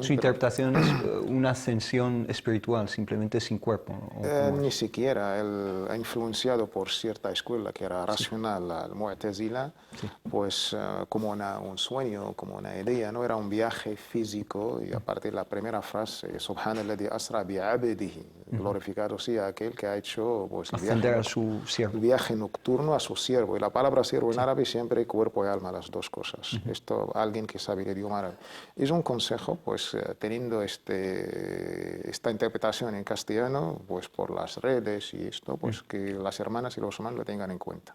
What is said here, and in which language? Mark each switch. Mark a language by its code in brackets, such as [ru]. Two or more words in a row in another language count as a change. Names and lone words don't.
[es] Su interpretación es una ascensión espiritual, simplemente sin cuerpo. Ni siquiera. Él ha influenciado por cierta escuela que era racional, al Mu'tazila, pues como un sueño, como una idea, no era un viaje físico. Y aparte la primera frase, [ar] سبحان الذي أسرى بعبده, [es] glorificado sea aquel que ha hecho pues, el viaje nocturno a su siervo. Y la palabra siervo en árabe siempre cuerpo y alma, las dos cosas. Esto, alguien que sabe el idioma árabe. Es un consejo, pues teniendo esta interpretación en castellano, pues por las redes y esto, pues que las hermanas y los hermanos lo tengan en cuenta.